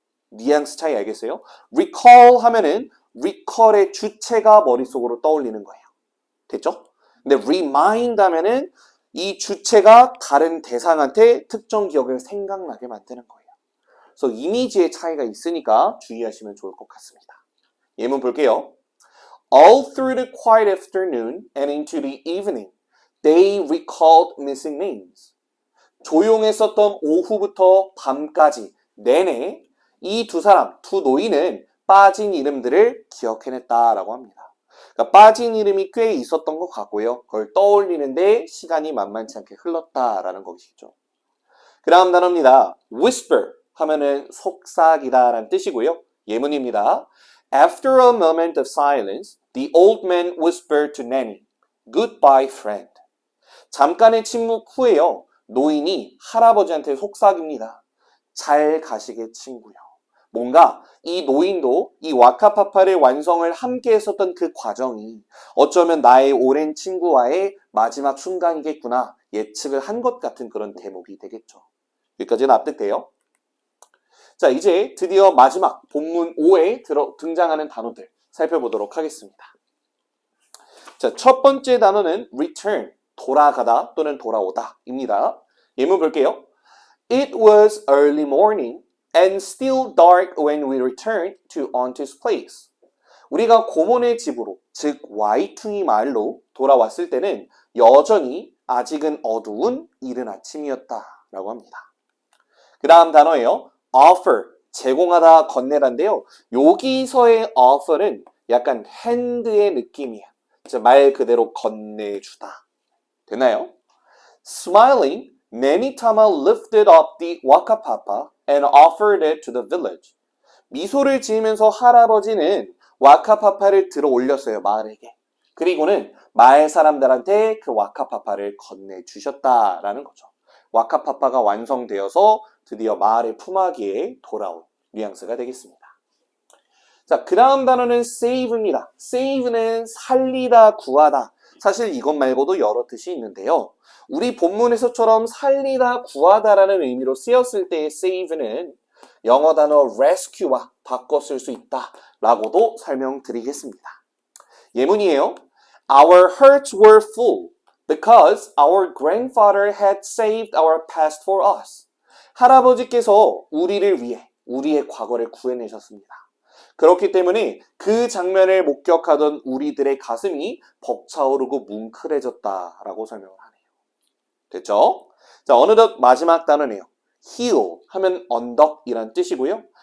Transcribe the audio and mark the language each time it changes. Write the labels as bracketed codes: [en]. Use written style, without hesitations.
[ko] 뉘앙스 차이 알겠어요? recall 하면은 recall의 주체가 머릿속으로 떠올리는 거예요. 됐죠? 근데 remind 하면은 이 주체가 다른 대상한테 특정 기억을 생각나게 만드는 거예요. 그래서 이미지의 차이가 있으니까 주의하시면 좋을 것 같습니다. 예문 볼게요. [en] All through the quiet afternoon and into the evening, they recalled missing names. [ko] 조용했었던 오후부터 밤까지 내내 이 두 사람, 두 노인은 빠진 이름들을 기억해냈다라고 합니다. 그러니까 빠진 이름이 꽤 있었던 것 같고요. 그걸 떠올리는데 시간이 만만치 않게 흘렀다라는 것이죠. 그 다음 단어입니다. whisper 하면은 속삭이다라는 뜻이고요. 예문입니다. [en] After a moment of silence, the old man whispered to Nanny, Goodbye, friend. [ko] 잠깐의 침묵 후에요. 노인이 할아버지한테 속삭입니다. 잘 가시게 친구요. 뭔가 이 노인도 이 와카파파의 완성을 함께 했었던 그 과정이 어쩌면 나의 오랜 친구와의 마지막 순간이겠구나 예측을 한 것 같은 그런 대목이 되겠죠. 여기까지 납득돼요? 자, 이제 드디어 마지막 본문 5에 등장하는 단어들 살펴보도록 하겠습니다. 자, 첫 번째 단어는 return, 돌아가다 또는 돌아오다 입니다. 예문 볼게요. [en] It was early morning and still dark when we returned to Auntie's place. [ko] 우리가 고모네 집으로, 즉 와이퉁이 마을로 돌아왔을 때는 여전히 아직은 어두운 이른 아침이었다라고 합니다. 그 다음 단어예요. offer, 제공하다, 건네다인데요. 여기서의 offer는 약간 hand의 느낌이에요. 말 그대로 건네주다. 되나요? [en] Smiling, Nenitama lifted up the wakapapa and offered it to the village. [ko] 미소를 지으면서 할아버지는 와카파파를 들어 올렸어요, 마을에게. 그리고는 마을 사람들한테 그 와카파파를 건네주셨다라는 거죠. 와카파파가 완성되어서 드디어 마을의 품앗이에 돌아온 뉘앙스가 되겠습니다. 자, 그 다음 단어는 save입니다. save는 살리다, 구하다. 사실 이것 말고도 여러 뜻이 있는데요. 우리 본문에서처럼 살리다, 구하다라는 의미로 쓰였을 때의 save는 영어 단어 rescue와 바꿔 쓸 수 있다라고도 설명드리겠습니다. 예문이에요. [en] Our hearts were full because our grandfather had saved our past for us. [ko] 할아버지께서 우리를 위해 우리의 과거를 구해내셨습니다. 그렇기 때문에 그 장면을 목격하던 우리들의 가슴이 벅차오르고 뭉클해졌다라고 설명을 하네요. 됐죠? 자, 어느덧 마지막 단어네요. hill 하면 언덕이란 뜻이고요.